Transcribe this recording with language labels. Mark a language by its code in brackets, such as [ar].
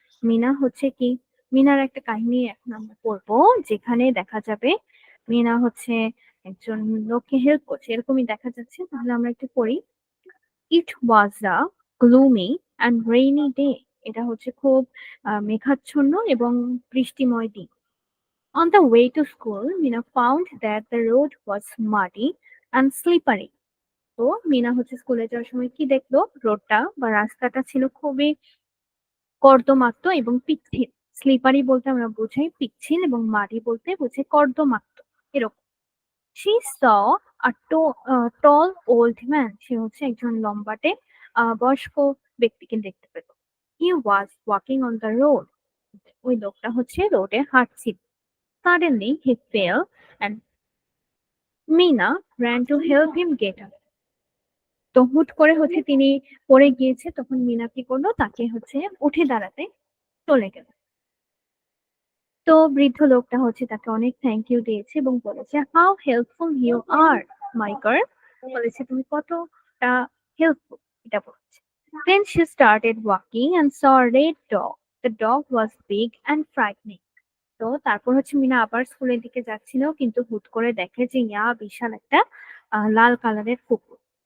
[bn] মিনা হচ্ছে কি, মিনার একটা কাহিনী এখন আমরা পড়বো, যেখানে দেখা যাবে মিনা হচ্ছে একজন লোককে হেল্প করছে এরকমই দেখা যাচ্ছে। তাহলে আমরা একটু পড়ি। [en] It was a gloomy and rainy day. [bn] এটা হচ্ছে খুব মেঘাচ্ছন্ন এবং বৃষ্টিময় দিন। [en] On the way to school, Mina found that the road was muddy and slippery. [bn] তো মিনা হচ্ছে স্কুলে যাওয়ার সময় কি দেখলো, রোডটা বা রাস্তাটা ছিল খুবই কর্দমাক্ত এবং পিচ্ছিল। স্লিপারি বলতে আমরা বোঝাই পিচ্ছিল এবং মাটি বলতে বোঝাই কর্দমাক্ত এরকম। [en] she saw a tall old man, [bn] সে হচ্ছে একজন লম্বাটে বয়স্ক ব্যক্তিকে দেখতে পেল। [en] he was walking on the road, [bn] ওই লোকটা হচ্ছে রোডে হাঁটছিল। [en] Suddenly he fell and Meena ran to help him get up. [bn] তো হুট করে হচ্ছে তিনি পড়ে গিয়েছে, তখন মিনা কি করলো, তাকে হচ্ছে উঠে দাঁড়াতে চলে গেল। তো বৃদ্ধ লোকটা হচ্ছে তাকে অনেক থ্যাংক ইউ দিয়েছে এবং বলেছে [en] how helpful you are my girl, [bn] বলেছে তুমি কতটা হেল্পফুল এটা বলেছে। [en] Then she started walking and saw a red dog. The dog was big and frightening. [bn] তো তারপর হচ্ছে মিনা আবার স্কুলের দিকে যাচ্ছিল, কিন্তু হুট করে দেখে যে বিশাল একটা লাল কালারের কুকুর।